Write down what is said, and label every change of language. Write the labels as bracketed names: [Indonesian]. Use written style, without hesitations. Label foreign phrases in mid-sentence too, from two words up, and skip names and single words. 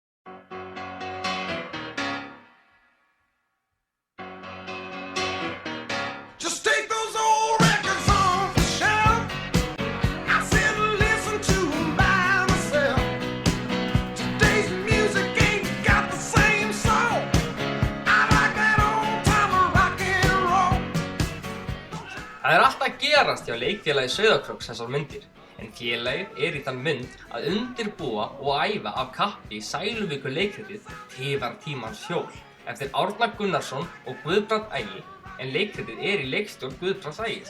[English] Just take those old records off the shelf. I sit and listen to 'em by myself. Today's music ain't got the same soul. I like that old time rock and roll. [Icelandic] Það alltaf að gerast hjá leikfélagi Sauðárkróks þessar myndir, en félagið í þann mund að undirbúa og æfa af kappi Sæluvíkur leikritið Tifar tímans hjól eftir Árna Gunnarsson og Guðbrand Ægi, en leikritið í leikstjórn Guðbrands Ægis.